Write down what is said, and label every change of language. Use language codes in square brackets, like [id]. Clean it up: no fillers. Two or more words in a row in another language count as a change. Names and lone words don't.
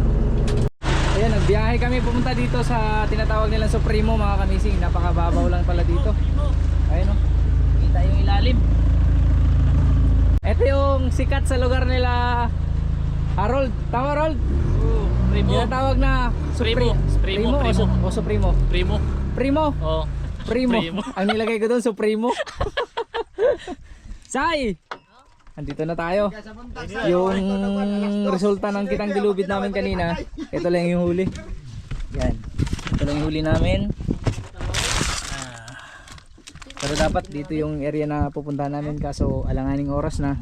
[tl] Ayan, nagbiyahe kami pumunta dito sa tinatawag nilang Supremo mga kamising. Napakababaw lang pala dito. Ayun o, kita yung ilalim. Ito yung sikat sa lugar nila Harold. Tama Harold? Primo. Tinatawag na Primo. Primo. O Supremo? Primo. Primo. Oh. Primo. Primo. Ang nilagay ko doon, Supremo. Sai! Andito na tayo. Yung resulta ng kitang dilubid namin kanina, ito lang yung huli. Yan. Ito lang yung huli namin. Pero dapat dito yung area na pupuntahan namin kaso alanganing oras na.